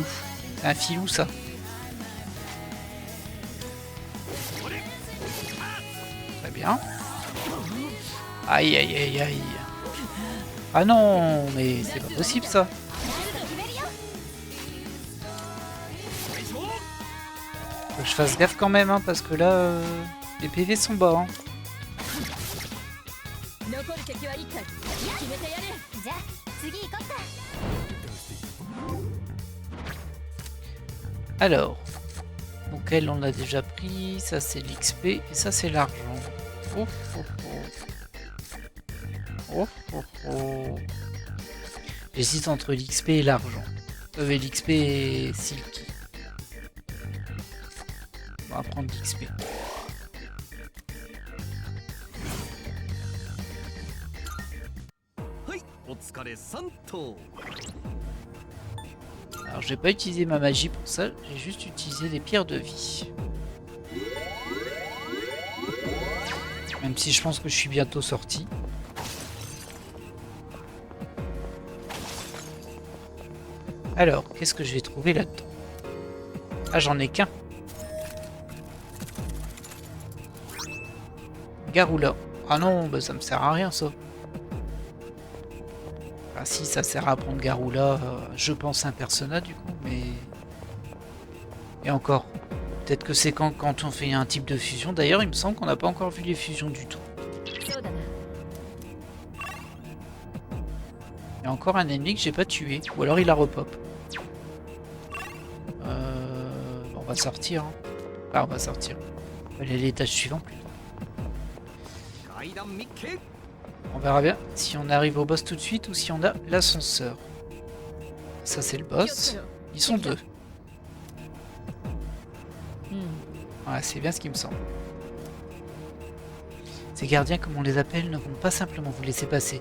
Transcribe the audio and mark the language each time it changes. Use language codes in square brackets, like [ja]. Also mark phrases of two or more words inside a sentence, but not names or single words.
[fr] C'est un filou ça. Très bien. Aïe aïe aïe aïe. Ah non, mais c'est pas possible ça. Faut que je fasse gaffe quand même, hein, parce que là, les PV sont bas. Hein. [ja] 残る敵は一体。決めてやれ。じゃあ次行こっか。 [fr] Alors, donc elle on l'a déjà pris, ça c'est l'XP et ça c'est l'argent. Oh, oh, oh. Oh, oh, oh. J'hésite entre l'XP et l'argent. L'XP et Silky. On va prendre l'XP. [ja] はいお疲れさんと [fr] Alors j'ai pas utilisé ma magie pour ça, j'ai juste utilisé des pierres de vie. Même si je pense que je suis bientôt sorti. Alors, qu'est-ce que je vais trouver là-dedans? Ah, j'en ai qu'un. Garula. Ah non, bah ça me sert à rien ça. Ah si, ça sert à prendre Garula, je pense un persona du coup, mais... Et encore. Peut-être que c'est quand on fait un type de fusion. D'ailleurs, il me semble qu'on n'a pas encore vu les fusions du tout. [ja] そうだな。 [fr] Il y a encore un ennemi que j'ai pas tué. Ou alors il a repop. On va sortir. Hein. Ah, on va sortir. On va aller à l'étage suivant plutôt. [ja] 階段密見 [fr] On verra bien si on arrive au boss tout de suite ou si on a l'ascenseur. Ça c'est le boss. Ils sont deux. [ja] うん。 [fr] Ouais, c'est bien ce qui me semble. Ces gardiens, comme on les appelle, ne vont pas simplement vous laisser passer.